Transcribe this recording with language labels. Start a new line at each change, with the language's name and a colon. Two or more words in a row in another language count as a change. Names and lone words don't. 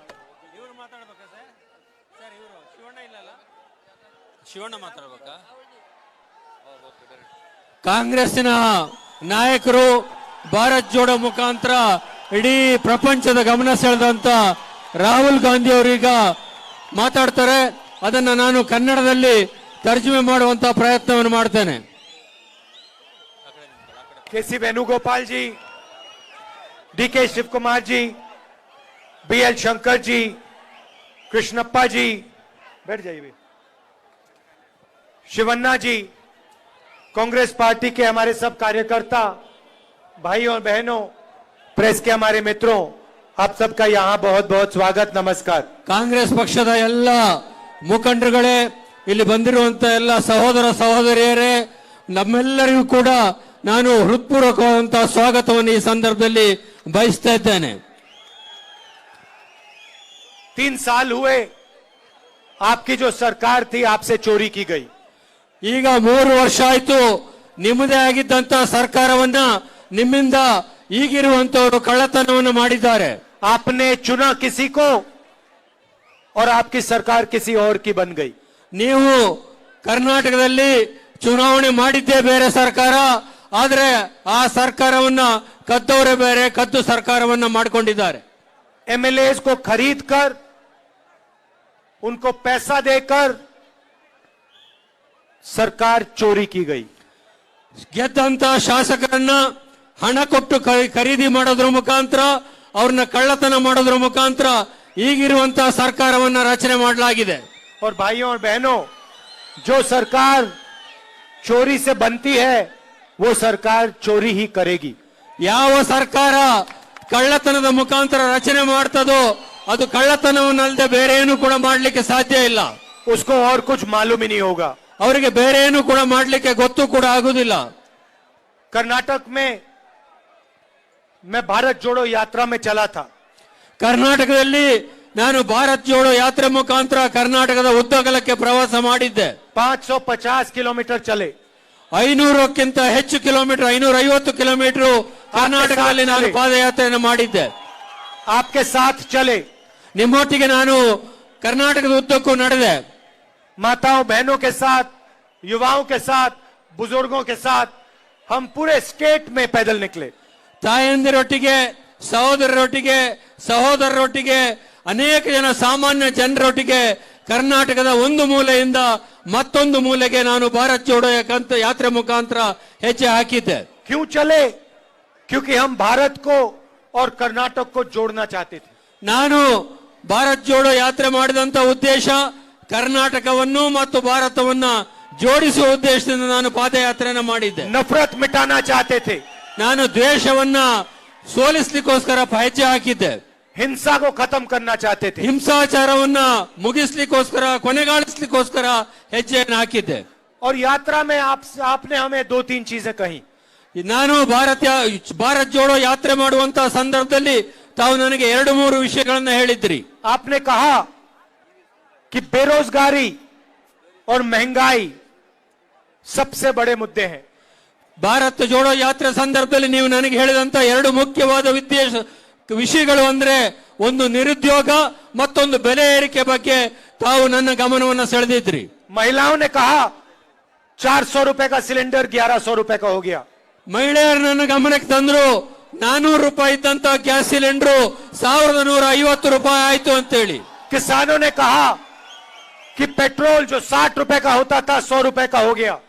Kannada: ಕಾಂಗ್ರೆಸ್ಸಿನ ನಾಯಕರು ಭಾರತ್ ಜೋಡೋ ಮುಖಾಂತರ ಇಡೀ ಪ್ರಪಂಚದ ಗಮನ ಸೆಳೆದಂತ ರಾಹುಲ್ ಗಾಂಧಿ ಅವರೀಗ ಮಾತಾಡ್ತಾರೆ. ಅದನ್ನ ನಾನು ಕನ್ನಡದಲ್ಲಿ ತರ್ಜುಮೆ ಮಾಡುವಂತ ಪ್ರಯತ್ನವನ್ನು ಮಾಡ್ತೇನೆ.
Hindi: के.सी. वेणुगोपाल जी, डी.के. शिवकुमार जी, बी.एल. शंकर जी, कृष्णप्पा जी, बैठ जाइए, शिवन्ना जी, कांग्रेस पार्टी के हमारे सब कार्यकर्ता, भाई और बहनों, प्रेस के हमारे मित्रों, आप सबका यहाँ बहुत बहुत स्वागत, नमस्कार.
Kannada: ಕಾಂಗ್ರೆಸ್ ಪಕ್ಷದ ಎಲ್ಲ ಮುಖಂಡರುಗಳೇ, ಇಲ್ಲಿ ಬಂದಿರುವಂತ ಎಲ್ಲ ಸಹೋದರ ಸಹೋದರಿಯರೇ, ನಮ್ಮೆಲ್ಲರಿಗೂ ಕೂಡ ನಾನು ಹೃತ್ಪೂರ್ವಕವಾದಂತಹ ಸ್ವಾಗತವನ್ನು ಈ ಸಂದರ್ಭದಲ್ಲಿ ಬಯಸ್ತಾ ಇದ್ದೇನೆ.
Hindi: 3 साल हुए आपकी जो सरकार थी आपसे चोरी की गई.
Kannada: ಈಗ 3 ವರ್ಷ ಆಯ್ತು ನಿಮ್ಮದೇ ಆಗಿದ್ದಂತ ಸರ್ಕಾರವನ್ನ ನಿಮ್ಮಿಂದ ಈಗಿರುವಂತವರು ಕಳ್ಳತನವನ್ನು ಮಾಡಿದ್ದಾರೆ.
Hindi: आपने चुना किसी को और आपकी सरकार किसी और की बन गई.
Kannada: ನೀವು ಕರ್ನಾಟಕದಲ್ಲಿ ಚುನಾವಣೆ ಮಾಡಿದ್ದೇ ಬೇರೆ ಸರ್ಕಾರ, ಆದ್ರೆ ಆ ಸರ್ಕಾರವನ್ನ ಕದ್ದವರೇ ಬೇರೆ, ಕದ್ದು ಸರ್ಕಾರವನ್ನ ಮಾಡಿಕೊಂಡಿದ್ದಾರೆ.
Hindi: एमएलएस को खरीद कर उनको पैसा देकर सरकार चोरी की गई.
Kannada: ಗೆದ್ದಂತ ಶಾಸಕರನ್ನ ಹಣ ಕೊಟ್ಟು ಖರೀದಿ ಮಾಡೋದ್ರ ಮುಖಾಂತರ, ಅವ್ರನ್ನ ಕಳ್ಳತನ ಮಾಡೋದ್ರ ಮುಖಾಂತರ ಈಗಿರುವಂತಹ ಸರ್ಕಾರವನ್ನ ರಚನೆ ಮಾಡಲಾಗಿದೆ.
Hindi: और भाइयों और बहनों, जो सरकार चोरी से बनती है वो सरकार चोरी ही करेगी.
Kannada: ಯಾವ ಸರ್ಕಾರ ಕಳ್ಳತನದ ಮುಖಾಂತರ ರಚನೆ ಮಾಡ್ತದೋ ಅದು ಕಳ್ಳತನವನ್ನಲ್ಲದೆ ಬೇರೆ ಏನು ಕೂಡ ಮಾಡಲಿಕ್ಕೆ ಸಾಧ್ಯ ಇಲ್ಲ.
Hindi: उसको और कुछ मालूम ही नहीं होगा.
Kannada: ಅವರಿಗೆ ಬೇರೆ ಏನು ಕೂಡ ಮಾಡಲಿಕ್ಕೆ ಗೊತ್ತು ಕೂಡ ಆಗುದಿಲ್ಲ.
Hindi: कर्नाटक में मैं भारत जोड़ो यात्रा में चला था.
Kannada: ಕರ್ನಾಟಕದಲ್ಲಿ ನಾನು ಭಾರತ್ ಜೋಡೋ ಯಾತ್ರೆ ಮುಖಾಂತರ ಕರ್ನಾಟಕದ ಉದ್ದಗಲಕ್ಕೆ ಪ್ರವಾಸ ಮಾಡಿದ್ದೆ.
Hindi: 550 किलोमीटर चले.
Kannada: 500ಕ್ಕಿಂತ ಹೆಚ್ಚು ಕಿಲೋಮೀಟರ್, 550 ಕಿಲೋಮೀಟರ್ ಕರ್ನಾಟಕದಲ್ಲಿ ನಾನು ಪಾದಯಾತ್ರೆಯನ್ನು ಮಾಡಿದ್ದೆ.
Hindi: आपके साथ चले.
Kannada: ನಿಮ್ಮೊಟ್ಟಿಗೆ ನಾನು ಕರ್ನಾಟಕದ ಉದ್ದಕ್ಕೂ ನಡೆದೆ.
Hindi: माताओं बहनों के साथ, युवाओं के साथ, बुजुर्गों के साथ हम पूरे स्टेट में पैदल निकले.
Kannada: ತಾಯಂದಿರೊಟ್ಟಿಗೆ, ಸಹೋದರರೊಟ್ಟಿಗೆ, ಸಹೋದರರೊಟ್ಟಿಗೆ, ಅನೇಕ ಜನ ಸಾಮಾನ್ಯ ಜನರೊಟ್ಟಿಗೆ ಕರ್ನಾಟಕದ ಒಂದು ಮೂಲೆಯಿಂದ ಮತ್ತೊಂದು ಮೂಲೆಗೆ ನಾನು ಭಾರತ್ ಜೋಡೋ ಯಾತ್ರೆ ಮುಖಾಂತರ ಹೆಜ್ಜೆ ಹಾಕಿದ್ದೆ.
Hindi: क्यों चले? क्योंकि हम भारत को और कर्नाटक को जोड़ना चाहते थे.
Kannada: ನಾನು ಭಾರತ್ ಜೋಡೋ ಯಾತ್ರೆ ಮಾಡಿದಂತ ಉದ್ದೇಶ ಕರ್ನಾಟಕವನ್ನು ಮತ್ತು ಭಾರತವನ್ನ ಜೋಡಿಸುವ ಉದ್ದೇಶದಿಂದ ನಾನು ಪಾದಯಾತ್ರೆಯನ್ನು ಮಾಡಿದ್ದೆ.
Hindi: नफरत मिटाना चाहते थे.
Kannada: ನಾನು ದ್ವೇಷವನ್ನ ಸೋಲಿಸ್ಲಿಕ್ಕೋಸ್ಕರ ಹೆಜ್ಜೆ ಹಾಕಿದ್ದೆ.
Hindi: हिंसा को खत्म करना चाहते थे.
Kannada: ಹಿಂಸಾಚಾರವನ್ನ ಮುಗಿಸ್ಲಿಕ್ಕೋಸ್ಕರ, ಕೊನೆಗಾಣಿಸ್ಲಿಕ್ಕೋಸ್ಕರ ಹೆಜ್ಜೆಯನ್ನು ಹಾಕಿದ್ದೆ.
Hindi: और यात्रा में आपने हमें 2-3 चीजें कही.
Kannada: ನಾನು ಭಾರತ್ ಜೋಡೋ ಯಾತ್ರೆ ಮಾಡುವಂತಹ ಸಂದರ್ಭದಲ್ಲಿ ತಾವು ನನಗೆ 2-3 ವಿಷಯಗಳನ್ನ ಹೇಳಿದ್ರಿ.
Hindi: आपने कहा कि बेरोजगारी और महंगाई सबसे बड़े मुद्दे हैं.
Kannada: ಭಾರತ್ ಜೋಡೋ ಯಾತ್ರೆ ಸಂದರ್ಭದಲ್ಲಿ ನೀವು ನನಗೆ ಹೇಳಿದಂತ 2 ಮುಖ್ಯವಾದ ವಿಷಯಗಳು ಅಂದ್ರೆ ಒಂದು ನಿರುದ್ಯೋಗ, ಮತ್ತೊಂದು ಬೆಲೆ ಏರಿಕೆ ಬಗ್ಗೆ ತಾವು ನನ್ನ ಗಮನವನ್ನು ಸೆಳೆದಿದ್ರಿ.
Hindi: महिलाओं ने कहा 400 रुपए का सिलेंडर 1100 रुपए का हो गया.
Kannada: ಮಹಿಳೆಯರು ನನ್ನ ಗಮನಕ್ಕೆ ತಂದ್ರು, 400 ರೂಪಾಯಿ ಇದ್ದಂತ ಗ್ಯಾಸ್ ಸಿಲಿಂಡರ್ 1150 ರೂಪಾಯಿ ಆಯ್ತು ಅಂತೇಳಿ.
Hindi: किसानों ने कहा कि पेट्रोल जो 60 रुपए का होता था 100 रुपए का हो गया.